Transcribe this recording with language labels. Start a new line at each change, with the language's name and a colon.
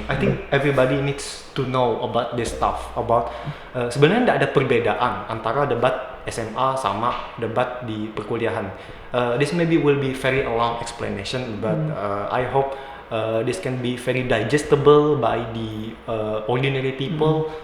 English: I think everybody needs to know about this stuff.
Indonesian: Sebenarnya tidak ada perbedaan antara debat SMA sama debat di perkuliahan.
English: This maybe will be very long explanation, but I hope this can be very digestible by the ordinary people.